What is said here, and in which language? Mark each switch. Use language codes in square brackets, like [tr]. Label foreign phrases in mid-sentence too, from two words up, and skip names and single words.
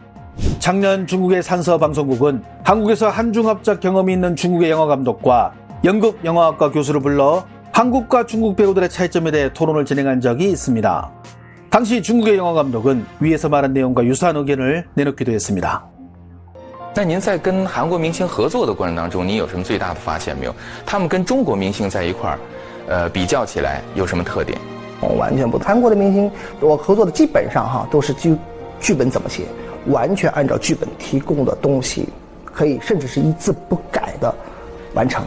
[ko] 작년 중국의 산서 방송국은 한국에서 한중합작 경험이 있는 중국의 영화감독과 연극 영화학과 교수를 불러 한국과 중국 배우들의 차이점에 대해 토론을 진행한 적이 있습니다. 당시 중국의 영화감독은 위에서 말한 내용과 유사한 의견을 내놓기도 했습니다. [zh] 那您在跟韩国明星合作的过程当中，您有什么最大的发现没有？他们跟中国明星在一块儿，比较起来有什么特点？完全不同。韩国的明星，我合作的基本上都是剧本怎么写，完全按照剧本提供的东西，可以甚至是一字不改的完成。